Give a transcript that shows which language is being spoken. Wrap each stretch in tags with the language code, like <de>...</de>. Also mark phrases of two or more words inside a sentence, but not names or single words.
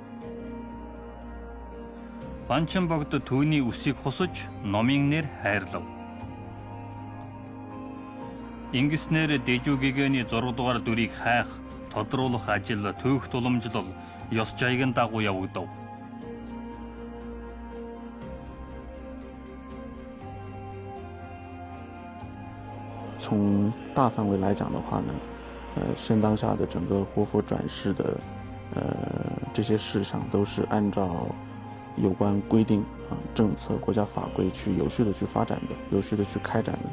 <mn>Банчин богд түүний үсийг хусаж номын нэр хайрлав. Ингэснээр Дэжүү гэгэний 6 дугаар дүрийг хайх, тодруулах ажил төөхт уламжлал ёс жайгын дагуу явагдав.</mn> <zh>从大范围来讲的话呢，现当下的整个活佛转世的这些事项都是按照有关规定政策、国家法规去有序的去发展的，有序的去开展的。</zh>